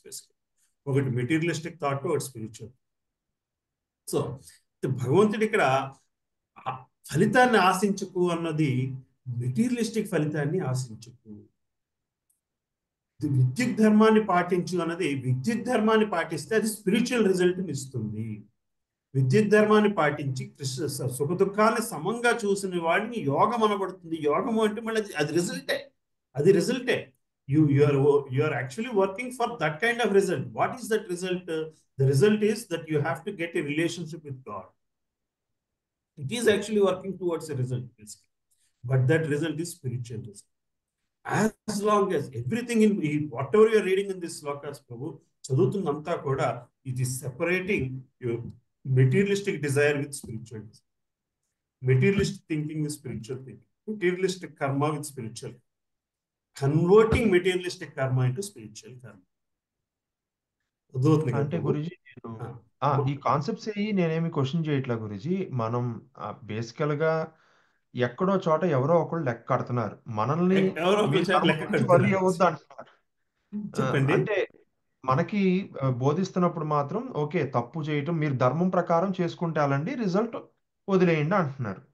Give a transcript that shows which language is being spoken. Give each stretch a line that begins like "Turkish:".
Telugu: Basically ఒకటి materialistic thought, ఒకటి spiritual. So భగవంతుడి ఇక్కడ ఫలితాన్ని ఆశించకు అన్నది మెటీరియలిస్టిక్ ఫలితాన్ని ఆశించకు. విద్యుత్ ధర్మాన్ని పాటించు అన్నది విద్యుత్ ధర్మాన్ని పాటిస్తే అది స్పిరిచువల్ రిజల్ట్ని ఇస్తుంది. విద్యుత్ ధర్మాన్ని పాటించి సుఖ దుఃఖాన్ని సమంగా చూసిన వాడిని యోగం అనబడుతుంది. యోగము అంటే మళ్ళీ అది రిజల్టే.
English: You are actually working for that kind of result. What is that result? The result is that you have to get a relationship with God. It is actually working towards a result, but that result is spiritual result. As long as everything in whatever you are reading in this slokas, Prabhu,
Telugu: చదువుతున్నంతా కూడా
English: it is separating your materialistic desire with spiritual desire, materialistic thinking with spiritual thinking, materialistic karma with spiritual, converting materialistic karma into spiritual karma.
Telugu: అంటే గురుజీ ఈ concepts నేనేమి question చేయట్లా గురుజీ. మనం బేసికల్ గా ఎక్కడో చోట ఎవరో ఒకళ్ళు లెక్క కడుతున్నారు, మనల్ని వరి అవ్వద్దు అంటున్నారు. అంటే మనకి బోధిస్తున్నప్పుడు మాత్రం ఓకే తప్పు చేయటం మీరు ధర్మం ప్రకారం చేసుకుంటే అలాంటి రిజల్ట్ వదిలేయండి అంటున్నారు.